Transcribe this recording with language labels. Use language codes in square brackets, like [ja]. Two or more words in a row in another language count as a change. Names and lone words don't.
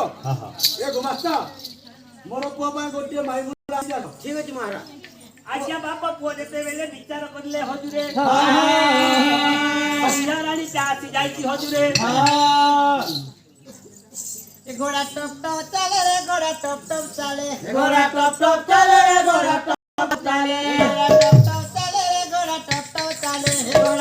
[or] ହଁ ହଁ ଏ ଗୁମାସ୍ତା ମୋର ପୁଅ ପାଇଁ ଗୋଟିଏ ମାଇ ମୁଣ୍ଡ ଆଣି ଆସ ଠିକ ଅଛି ମହାରାଜ ଆଜ୍ଞା ବାପା ପୁଅ ଯେତେବେଳେ ବିଚାର କରିଲେ ହଜୁରେ ସନ୍ଧ୍ୟା ରାଣୀ ଆସି ଯାଇଛି ହଜୁରେ [hi] ଘୋड़ा टप टप चले रे घोड़ा टप टप चले घोड़ा टप टप चले रे घोड़ा टप टप चले घोड़ा टप टप चले रे घोड़ा टप टप चले